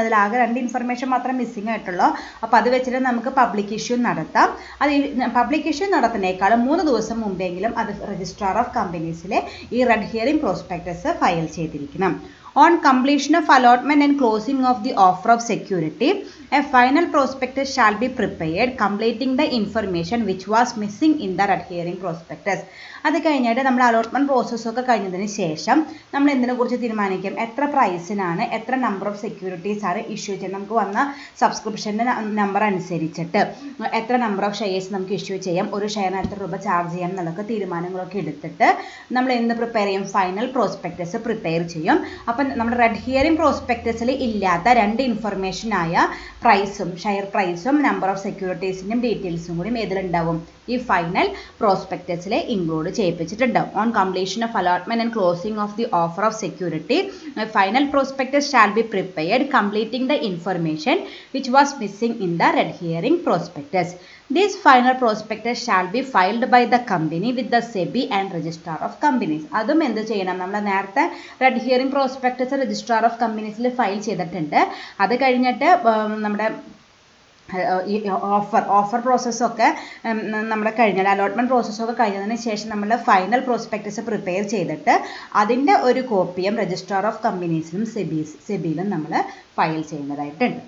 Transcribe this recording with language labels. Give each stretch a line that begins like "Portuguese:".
Malayalam: അതിലാകെ 2 information മാത്രം missing ആയിട്ടുള്ളൂ. അപ്പോൾ അത് വെച്ചിട്ട് നമുക്ക് പബ്ലിക് ഇഷ്യൂ നടത്താം. അത് പബ്ലിക് ഇഷ്യൂ നടത്തുന്നതിനേക്കാളും 3 ദിവസം മുമ്പെങ്കിലും അത് രജിസ്ട്രാർ ഓഫ് കമ്പനീസിലെ ഈ റെഡ് ഹിയറിംഗ് പ്രോസ്പെക്ടസ് ഫയൽ ചെയ്തിരിക്കണം.
English: On completion of allotment and closing of the offer of security, a final prospectus shall be prepared completing the information which was missing in the red herring prospectus.
Malayalam: അത് കഴിഞ്ഞിട്ട് നമ്മൾ allotment പ്രോസസ്സൊക്കെ കഴിഞ്ഞതിന് ശേഷം നമ്മൾ എന്തിനെക്കുറിച്ച് തീരുമാനിക്കും, എത്ര പ്രൈസിനാണ് എത്ര നമ്പർ ഓഫ് സെക്യൂരിറ്റീസ് ആണ് ഇഷ്യൂ ചെയ്യുന്നത്, നമുക്ക് വന്ന സബ്സ്ക്രിപ്ഷൻ്റെ നമ്പർ അനുസരിച്ചിട്ട് എത്ര നമ്പർ ഓഫ് ഷെയർസ് നമുക്ക് ഇഷ്യൂ ചെയ്യാം, ഒരു ഷെയറിന് എത്ര രൂപ ചാർജ് ചെയ്യാം എന്നുള്ള തീരുമാനങ്ങളൊക്കെ എടുത്തിട്ട് നമ്മൾ എന്ത് പ്രിപ്പയർ ചെയ്യും, ഫൈനൽ പ്രോസ്പെക്ടസ് പ്രിപ്പയർ ചെയ്യും. അപ്പം നമ്മുടെ റെഡ് ഹിയറിംഗ് പ്രോസ്പെക്ടസിൽ ഇല്ലാത്ത 2 ഇൻഫർമേഷനായ പ്രൈസും ഷെയർ പ്രൈസും നമ്പർ ഓഫ് സെക്യൂരിറ്റീസിൻ്റെയും ഡീറ്റെയിൽസും കൂടി ഏതിലുണ്ടാവും, ഈ final പ്രോസ്പെക്ടസിൽ include ചെയ്യിപ്പിച്ചിട്ടുണ്ടാവും.
English: On completion of allotment and closing of the offer of security, final prospectus shall be prepared completing the information which was missing in the red herring prospectus. This final prospectus shall be filed by the company with the SEBI and Registrar of Companies.
Malayalam: അതും എന്ത് ചെയ്യണം, നമ്മൾ നേരത്തെ red herring prospectus registrar of കമ്പനീസിൽ file ചെയ്തിട്ടുണ്ട്. അത് കഴിഞ്ഞിട്ട് നമ്മുടെ ഈ ഓഫർ പ്രോസസ്സൊക്കെ നമ്മുടെ കഴിഞ്ഞാൽ അലോട്ട്മെൻറ്റ് പ്രോസസ്സൊക്കെ കഴിഞ്ഞതിന് ശേഷം നമ്മൾ ഫൈനൽ പ്രോസ്പെക്ടസ് പ്രിപ്പയർ ചെയ്തിട്ട് അതിൻ്റെ ഒരു കോപ്പിയും രജിസ്ട്രാർ ഓഫ് കമ്പനീസിലും സെബിയിലും നമ്മൾ ഫയൽ ചെയ്യുന്നതായിട്ടുണ്ട്.